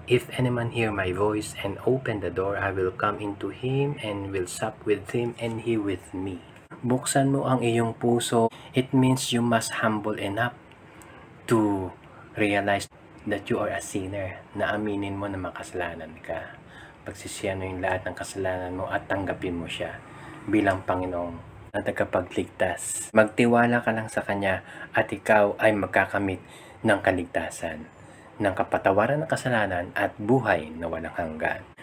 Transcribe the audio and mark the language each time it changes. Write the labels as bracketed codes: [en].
[en] If any man hear my voice and open the door, I will come into him and will sup with him and he with me. [tl] Buksan mo ang iyong puso. [en] It means you must humble enough to realize that you are a sinner, [tl] na aminin mo na makasalanan ka. Pagsisiyan mo yung lahat ng kasalanan mo at tanggapin mo siya bilang Panginoong na tagapagligtas. Magtiwala ka lang sa Kanya at ikaw ay magkakamit ng kaligtasan, ng kapatawaran ng kasalanan at buhay na walang hanggan.